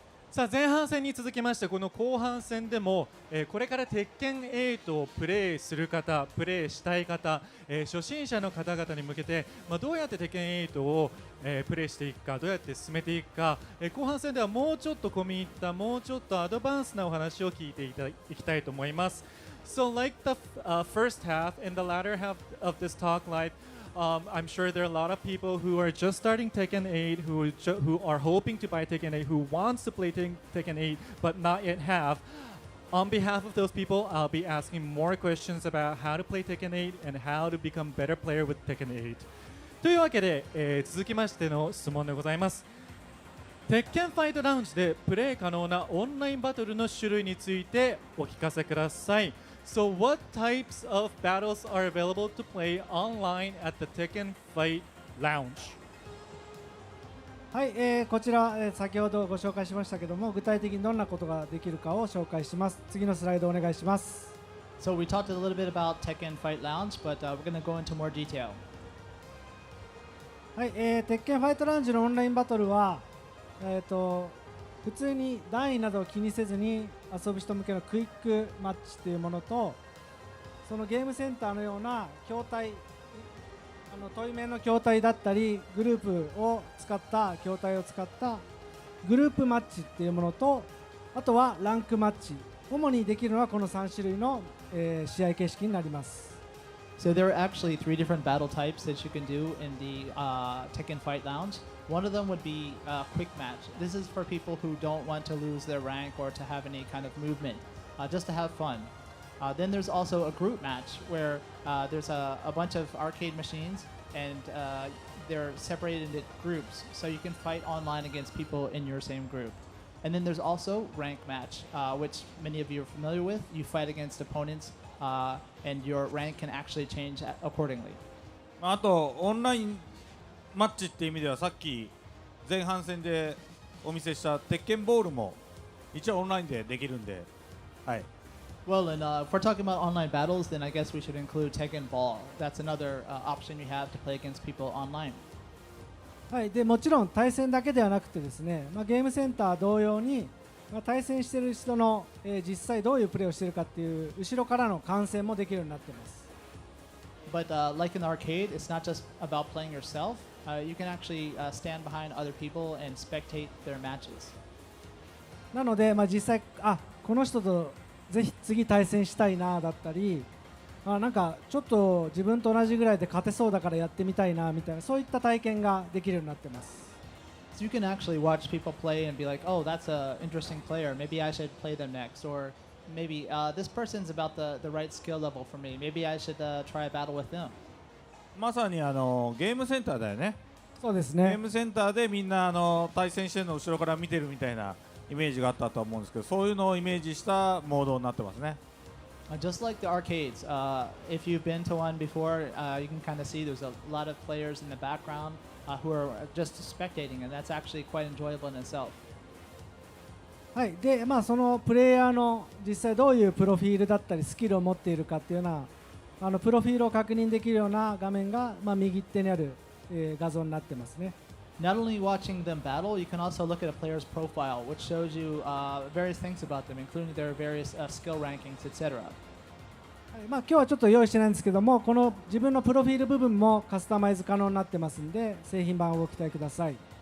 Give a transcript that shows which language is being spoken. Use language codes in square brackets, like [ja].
[ja] さあ前半戦に続きましてこの後半戦でも、これから鉄拳8をプレイする方、プレイしたい方、初心者の方々に向けて、どうやって鉄拳8を、プレイしていくか、どうやって進めていくか、後半戦ではもうちょっと込み入った、もうちょっとアドバンスなお話を聞いていきたいと思います。 [en] So like the first half and the latter half of this talk live, I'm sure there are a lot of people who are just starting Tekken 8, who are hoping to buy Tekken 8, who wants to play Tekken 8 but not yet have. On behalf of those people, I'll be asking more questions about how to play Tekken 8 and how to become better player with Tekken 8. [ja] というわけで、続きましての質問でございます。鉄拳ファイトラウンジでプレイ可能なオンラインバトルの種類についてお聞かせください。 [en] So what types of battles are available to play online at the Tekken Fight Lounge? [ja] はい、こちら、先ほどご紹介しましたけども、具体的にどんなことができるかを紹介します。次のスライドお願いします。 [en] So we talked a little bit about Tekken Fight Lounge, but we're going to go into more detail. [ja] はい、鉄拳ファイトラウンジのオンラインバトルは、普通に段位などを気にせずに遊ぶ人向けのクイックマッチというものと、そのゲームセンターのような筐体、対面の筐体だったりグループを使った筐体を使ったグループマッチっていうものと、あとはランクマッチ、主にできるのはこの3種類の、試合形式になります。 [en] So there are actually 3 different battle types that you can do in the Tekken Fight Lounge. One of them would be a quick match. This is for people who don't want to lose their rank or to have any kind of movement, just to have fun. Then there's also a group match where there's a bunch of arcade machines and they're separated into groups, so you can fight online against people in your same group. And then there's also rank match, which many of you are familiar with. You fight against opponents and your rank can actually change accordingly. [ja] あとオンラインマッチっていう意味ではさっき前半戦でお見せした鉄拳ボールも一応オンラインでできるんで、はい。 [en] Well, and if we're talking about online battles, then I guess we should include Tekken Ball. That's another option you have to play against people online. [ja] はい、でもちろん対戦だけではなくてですね、ゲームセンター同様に、対戦している人の、実際どういうプレーをしているかっていう後ろからの観戦もできるようになっています。 [en] But like in the arcade, it's not just about playing yourself. You can actually stand behind other people and spectate their matches. [ja] なので、実際この人とぜひ次対戦したいなだったり、なんかちょっと自分と同じぐらいで勝てそうだからやってみたいなみたいな、そういった体験ができるようになってます。 [en] So you can actually watch people play and be like, oh, that's an interesting player. Maybe I should play them next. Or maybe this person's about the right skill level for me. Maybe I should try a battle with them. [ja] まさにゲームセンターだよね。そうですね。ゲームセンターでみんな対戦してるのを後ろから見てるみたいなイメージがあったと思うんですけど、そういうのをイメージしたモードになってますね。 [en] Just like the arcades, if you've been to one before, you can kind of see there's a lot of players in the background who are just spectating, and that's actually quite enjoyable in itself. [ja] はい、で、そのプレイヤーの実際どういうプロフィールだったりスキルを持っているかっていうようなプロフィールを確認できるような画面が、右手にある、画像になってますね。 [en] Not only watching them battle, you can also look at a player's profile, which shows you various things about them, including their various skill rankings, etc. [ja] 今日はちょっと用意してないんですけども、この自分のプロフィール部分もカスタマイズ可能になってますんで、製品版をご期待ください。